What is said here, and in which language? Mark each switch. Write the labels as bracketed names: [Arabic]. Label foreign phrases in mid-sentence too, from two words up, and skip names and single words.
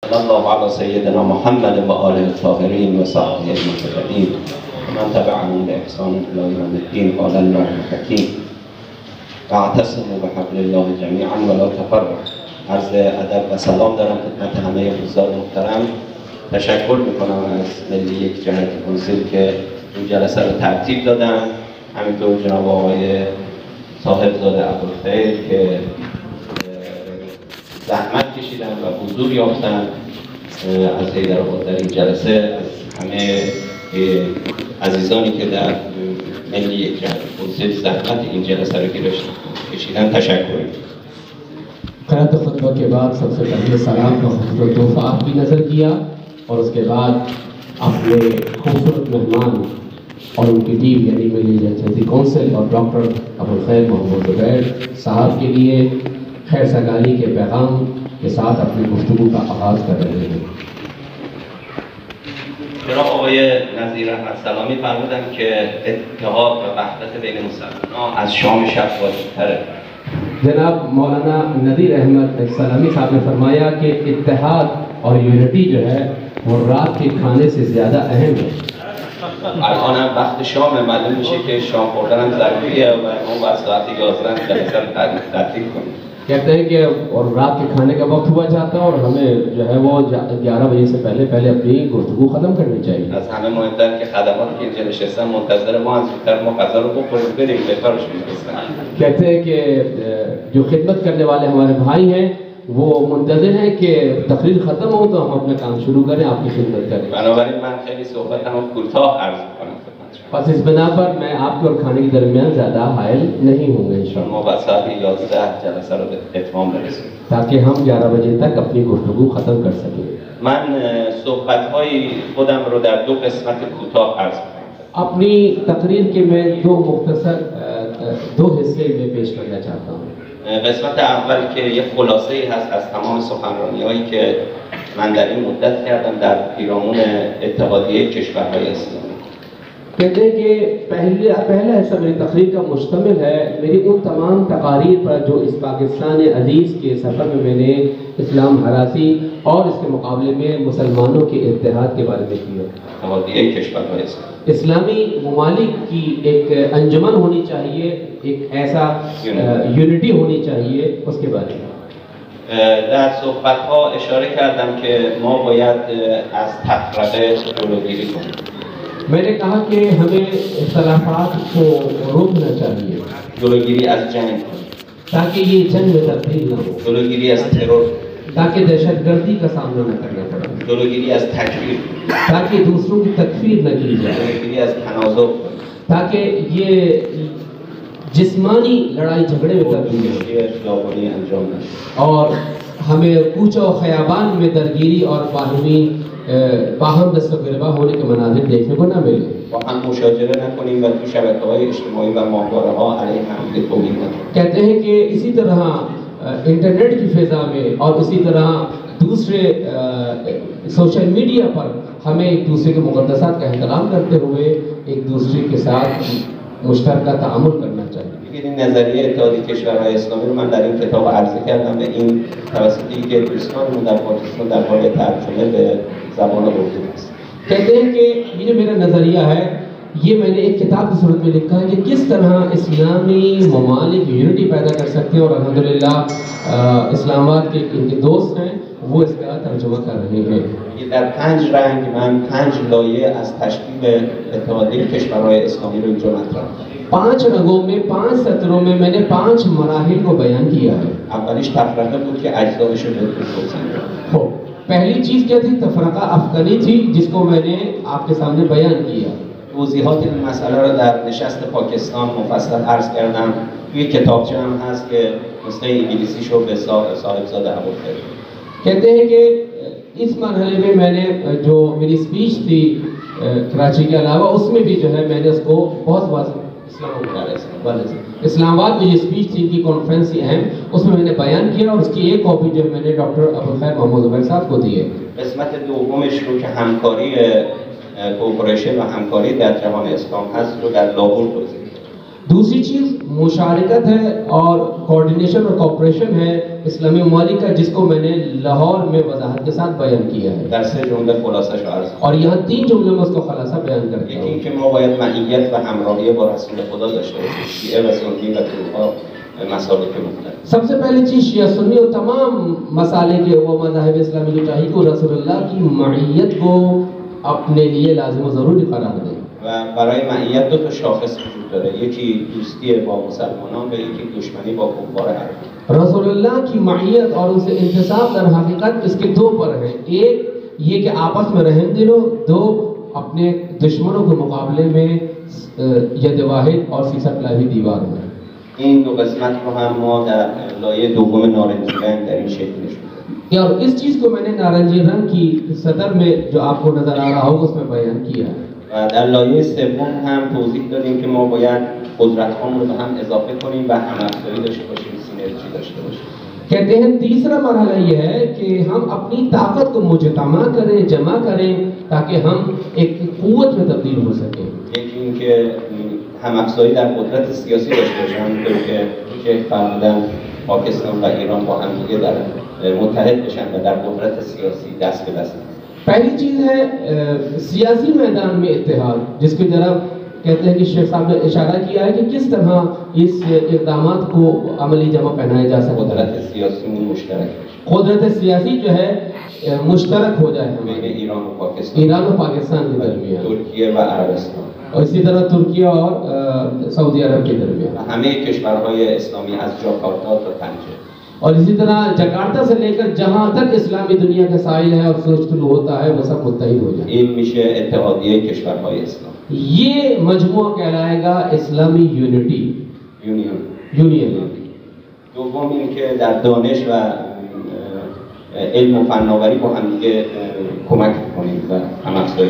[Arabic] صلی الله علی سیدنا محمد و آله الطاهرین و صحبه المجاهدین و من تبعهم باحسان الی یوم الدین. قال الله الحکیم واعتصموا بحبل الله جمیعا ولا تفرقوا. [Persian] عرض ادب و سلام دارم خدمت همه حضار محترم. تشکر میکنم از ملی یک جهت کنسول که این جلسه رو ترتیب دادن، همینطور جناب آقای صاحبزاده ابوالخیر که زحمت کشیدن و حضور یافتن، از حیدرآباد در این جلسه، از همه عزیزانی که در ملی یک جهت کنسول زحمت این جلسه رو کشیدن تشکر میکنم. [Urdu] قرأت خطبہ کے بعد سب سے پہلے سلام کا خوبصورت تحفہ آپ کی نظر کیا اور اس کے بعد اپنے خوبصورت مہمان اور ان کی ٹیم یعنی ملی جہتی کونسل اور ڈاکٹر ابوالخیر محمود زبیر صاحب کے لیے خیر سگالی کے پیغام کے ساتھ اپنی گفتگو کا آغاز کر رہے ہیں. [Persian] جناب آقای نظیر احمد سلامی فرمودن که اتحاد و وحدت بین مسلمانان از شام شب واجب‌تره. [Urdu] جناب مولانا نذیر احمد سلامی صاحب نے فرمایا کہ اتحاد اور یونٹی جو ہے وہ رات کے کھانے سے زیادہ اہم ہے. [Persian] الان هم وقت شام، معلوم میشه که شام خوردن هم ضروریه و ما باید ساعت 11 جلسه رو ترتیب کنیم. [Urdu] کہتے ہیں کہ اور رات کے کھانے کا وقت ہوا جاتا ہے اور ہمیں جو ہے وہ 11 بجے سے پہلے اپنی گفتگو ختم کرنی چاہیے. [Persian] از همه مهمتر که خدماتی که اینجا نشستن منتظر ما از زودتر ما غذا رو بخوریم بریم به کارشون برسن. [Urdu] کہتے ہیں کہ جو خدمت کرنے والے ہمارے بھائی ہیں وہ منتظر ہیں کہ تقریر ختم ہو تو ہم اپنا کام شروع کریں، آپ کی خدمت کریں. [Persian] بنابراین من خیلی صحبتمو کوتاه عرض می‌کنم. [Urdu] پس اس بنا پر میں آپ کے اور کھانے کے درمیان زیادہ حائل نہیں ہوں گے انشاءاللہ. [Persian] ما بعد ساعت 11 جلسه رو به اتمام برسونیم [Urdu] تاکہ ہم 11 بجے تک اپنی گفتگو ختم کر سکیں. [Persian] من صحبت‌های خودم رو در دو قسمت کوتاه عرض می‌کنم. [Urdu] اپنی تقریر کے میں دو مختصر دو حصے میں پیش کرنا چاہتا ہوں. [Persian] قسمت اول که یک خلاصه‌ای هست از تمام سخنرانی‌هایی که من در این مدت کردم در پیرامون اتحادیه کشورهای اسلامی. [Urdu] کہتے ہیں کہ پہلا حصہ میری تقریر کا مشتمل ہے میری ان تمام تقاریر پر جو اس پاکستان عزیز کے سفر میں نے اسلام ہراسی اور اس کے مقابلے میں مسلمانوں کے اتحاد کے بارے میں کیا. [Persian] اتحادیه کشورهای اسلامی [Urdu] اسلامی ممالک کی ایک انجمن ہونی چاہیے، ایک ایسا یونٹی ہونی چاہیے، اس کے بارے میں. [Persian] در صحبت‌ها اشاره کردم که ما باید از تفرقه جلوگیری کنیم. [Urdu] میں نے کہا کہ ہمیں اختلافات کو روکنا چاہیے، [Persian] جلوگیری از جنگ کنیم، [Urdu] تاکہ یہ جنگ میں تبدیل نہ ہو، [Persian] جلوگیری از ترور، [Urdu] تاکہ دہشت گردی کا سامنا نہ کرنا پڑے، [Persian] جلوگیری از تکفیر، [Urdu] تاکہ دوسروں کی تکفیر نہ کی جائے، [Persian] جلوگیری از تنازع، [Urdu] تاکہ یہ جسمانی لڑائی جھگڑے میں تبدیل ہو [Persian] خیابانی انجام نشه [Urdu] اور ہمیں کوچہ و خیابان میں درگیری اور باہم دست و گریباں ہونے کے مناظر دیکھنے کو نہ ملے. [Persian] با هم مشاجره نکنیم و تو شبکه‌های اجتماعی و ماهواره‌ها علیه همدیگه توهین نکنیم. [Urdu] کہتے ہیں کہ اسی طرح انٹرنیٹ کی فضا میں اور اسی طرح دوسرے سوشل میڈیا پر ہمیں ایک دوسرے کے مقدسات کا احترام کرتے ہوئے ایک دوسرے کے ساتھ مشترکہ تعامل کرنا چاہیے. [Persian] این نظریه اتحادیه کشورهای اسلامی رو من در این کتاب عرضه کردم و این توسط یک دوستانمون در پاکستان در حال ترجمه به زبان اردو است. [Urdu] کہتے ہیں کہ یہ جو میرا نظریہ ہے یہ میں نے ایک کتاب کی صورت میں لکھا ہے کہ کس طرح اسلامی ممالک یونٹی پیدا کر سکتے ہیں اور الحمدللہ اسلام آباد کے ان کے دوست ہیں وہ اس کا ترجمہ کر رہے ہیں. [Persian] در 5 رنگ من 5 لایه از تشکیل اتحادیه کشورهای اسلامی رو اینجا مطرح کردم. [Urdu] 5 رنگوں میں 5 سطروں میں میں نے 5 مراحل کو بیان کیا ہے. [Persian] اولیش تفرقه بود که اجزایش رو بهتون [Urdu] خب پہلی چیز کیا تھی؟ تفرقہ افغانی تھی جس کو میں نے آپ کے سامنے بیان کیا. [Persian] توضیحات این مسئله رو در نشست پاکستان مفصل عرض کردم. توی کتابچه هم هست که نسخه انگلیسیش رو به صاحبزاده ابوالخیر. [Urdu] کہتے ہیں کہ اس مرحلے میں نے جو میری سپیچ تھی کراچی کے علاوہ اس میں بھی جو ہے میں نے اس کو بہت واضح اسلام آباد میں یہ سپیچ تھی کی کانفرنس اہم اس میں نے بیان کیا اور اس کی ایک کاپی جو میں نے ڈاکٹر ابوالخیر محمود زبیر صاحب کو دی ہے. [Persian] قسمت دومش رو که همکاری کوپریشن و همکاری در جهان اسلام هست رو در لاهور توضیح. [Urdu] دوسری چیز مشارکت ہے اور کوارڈینیشن اور کوپریشن ہے اسلامی ممالک کا، جس کو میں نے لاہور میں وضاحت کے ساتھ بیان کیا ہے، [Persian] در سه جمله خلاصش عرض کنم. [Urdu] اور یہاں 3 جملے میں اس کو خلاصہ بیان کرتا [Persian] یکی [Urdu] ہوں. [Persian] اینکه ما باید معیت و همراهی با رسول خدا داشته باشیم، شیعه و سنی و طرق‌ها مسالک مختلف. [Urdu] سب سے پہلی چیز شیعہ سنی اور تمام مسالک و مذاہب اسلامی کو چاہیے کہ رسول اللہ کی معیت کو اپنے لیے لازم و ضروری قرار دیں. [Persian] و برای معیت دو تا شاخص وجود داره، یکی دوستی با مسلمانان و یکی دشمنی با کفار عرب. [Urdu] رسول اللہ کی معیت اور ان سے انتصاب در حقیقت اس کے 2 پر ہیں. ایک یہ کہ آپس میں رحم دل ہو، 2 اپنے دشمنوں کے مقابلے میں ید واحد اور سیسہ پلاوی دیوار میں. [Persian] این دو قسمت رو هم ما در لایه دوم نارنجی رنگ در این شکل نشون دادیم. [Urdu] اور اس چیز کو میں نے نارنجی رنگ کی صدر میں جو آپ کو نظر آ رہا ہوگا اس میں بیان کیا ہے. [Persian] و در لایه سوم هم توضیح دادیم که ما باید قدرت‌هامون رو به هم اضافه کنیم و هم‌افزایی داشته باشیم، سینرژی داشته باشیم. [Urdu] کہتے ہیں تیسرا مرحلہ یہ ہے کہ ہم اپنی طاقت کو مجتمع کریں، جمع کریں تاکہ ہم ایک قوت میں تبدیل ہو سکیں. [Persian] یکی اینکه هم‌افزایی در قدرت سیاسی داشته باشیم، همونطور که شیخ فرمودن پاکستان و ایران با هم دیگه در متحد بشن و در قدرت سیاسی دست به دست. [Urdu] پہلی چیز ہے سیاسی میدان میں اتحاد، جس کی طرف کہتے ہیں کہ شیخ صاحب نے اشارہ کیا ہے کہ کس طرح اس اقدامات کو عملی جمع پہنایا جا سکتا ہے. قدرت سیاسی مشترک ہے، قدرت سیاسی جو ہے مشترک ہو جائے [Persian] بین [Urdu] ہمارے [Persian] ایران و پاکستان، [Urdu] ایران و پاکستان کے درمیان، [Persian] ترکیه و عربستان [Urdu] اور اسی طرح ترکیہ اور سعودی عرب کے درمیان، [Persian] و همه کشورهای اسلامی از جاکارتا تا طنجه. [Urdu] اور اسی طرح جکارتا سے لے کر جہاں تک اسلامی دنیا کا ساحل ہے اور سوچ طلوع ہوتا ہے وہ سب متحد ہو جائیں. [Persian] این میشه اتحادیه کشورهای اسلام، [Urdu] یہ مجموعہ کہلائے گا اسلامی یونٹی، یونین. [Persian] دوم اینکه در دانش و علم و فناوری با هم دیگه کمک کنیم و هم‌افزایی.